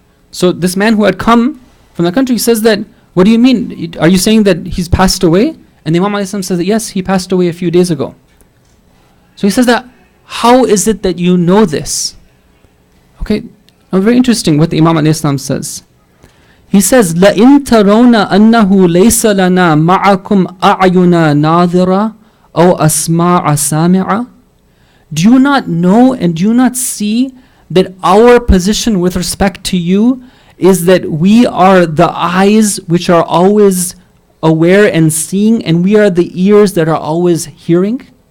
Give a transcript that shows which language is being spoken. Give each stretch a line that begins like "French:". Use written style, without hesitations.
English: So this man who had come from the country says that, what do you mean? Are you saying that he's passed away? And the Imam alayhi salam says that yes, he passed away a few days ago. So he says that, how is it that you know this? Okay, now very interesting what the Imam alayhi salam says. He says,
Arabic: لَإِن تَرَوْنَ أَنَّهُ لَيْسَ لَنَا مَعَكُمْ أَعْيُنَا نَاظِرَةً أَوْ أَسْمَاعَ سَامِعَةً.
English: Do you not know and do you not see that our position with respect to you is that we are the eyes which are always aware and seeing, and we are the ears that are always hearing?